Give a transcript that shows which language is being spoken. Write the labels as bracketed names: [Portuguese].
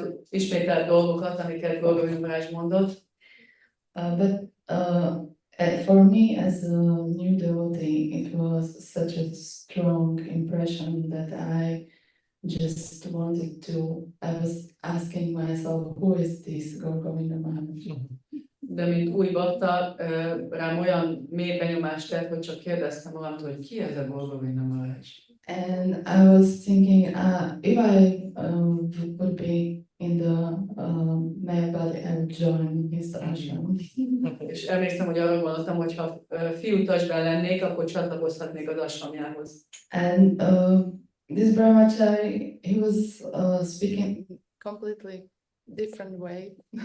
[Hungarian] Ismételt dolgokat, amiket Govinda Maharaj mondott. [English] But for me, as a new devotee, it was such a strong impression that I just wanted to. I was asking myself, who is this Govinda Maharaj? [Hungarian] De mint új bakta, rám olyan mély benyomást tett, hogy csak kérdeztem magamtól, hogy ki ez a Govinda Maharaj. [English] And I was thinking, if I would be in the male body, I would join his ashram. [Hungarian] És emlékszem, hogy arra gondoltam, hogy ha fiú testben lennék, akkor csatlakozhatnék az ashramjához. [English] And this brahmachari, he was speaking completely different way.